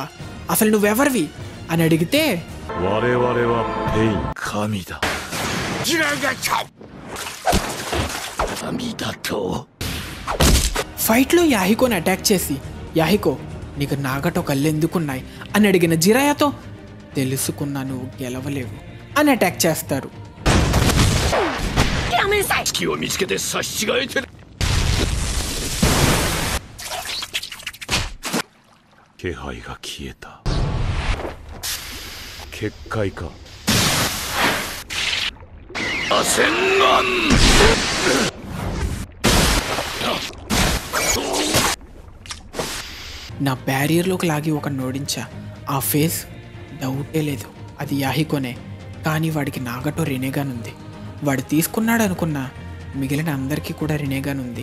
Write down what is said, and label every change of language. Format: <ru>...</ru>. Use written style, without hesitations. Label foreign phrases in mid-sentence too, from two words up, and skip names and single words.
<te>అసలు నువ్వెవరివి అని అడిగితే, ఫైట్లో యాహికోని అటాక్ చేసి, యాహికో నీకు నాగటో కళ్ళెందుకున్నాయి అని అడిగిన జిరాయాతో, తెలుసుకున్నా నువ్వు గెలవలేవు అని అటాక్ చేస్తారు.</te> <ja>やめなさい。隙を見つけて差し違えてる。気配が消えた。結界か。螺旋丸。</ja> <te>నా బ్యారియర్లోకి లాగి ఒక నోడించా. ఆ ఫేస్ డౌటే లేదు, అది యాహికోనే. కానీ వాడికి నాగటో రినేగాన్ ఉంది. వాడు తీసుకున్నాడు అనుకున్నా మిగిలిన అందరికీ కూడా రినేగాన్ ఉంది.</te>